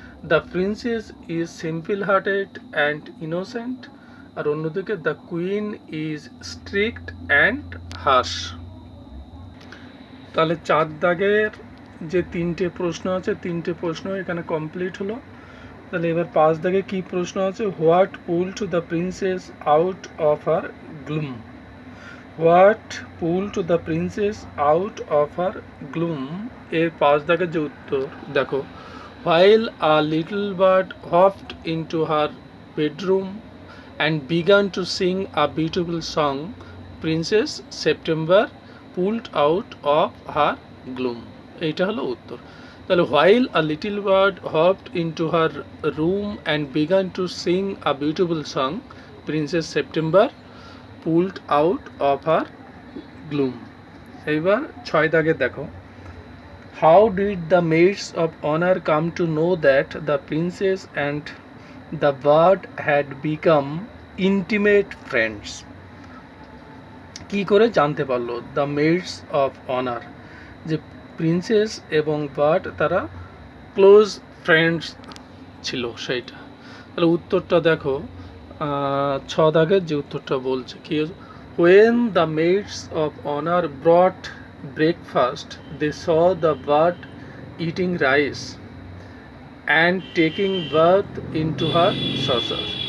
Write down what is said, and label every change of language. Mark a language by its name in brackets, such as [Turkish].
[English] The princess is simple hearted and innocent, আর অন্যদিকে the queen is strict and harsh. [Bangla] তাহলে 4 দাগের যে 3টে প্রশ্ন আছে, 3টে প্রশ্ন এখানে কমপ্লিট হলো। তাহলে এবার 5 দাগে কি প্রশ্ন আছে, [English] What pulled the princess out of her gloom. What pulled the princess out of her gloom, [Bangla] এর 5 দাগের যে উত্তর দেখো, [English] while a little bird hopped into her bedroom and began to sing a beautiful song, Princess September pulled out of her gloom। [Bangla] এইটা হলো উত্তর। [English] তাহলে while a little bird hopped into her room and began to sing a beautiful song, Princess September pulled out of her gloom. [Bangla] এইবার 6 দাগে দেখো, [English] how did the maids of honor come to know that the princess and the bird had become intimate friends? [Bangla] কি করে জানতে পারলো the meds of honour যে princess এবং bird তারা ক্লোজ ফ্রেন্ডস ছিল সেইটা? তাহলে উত্তরটা দেখো, ছ দাগের যে উত্তরটা বলছে কি, [English] when the maids of honor brought breakfast they saw the bird eating rice and taking bath into her saucer.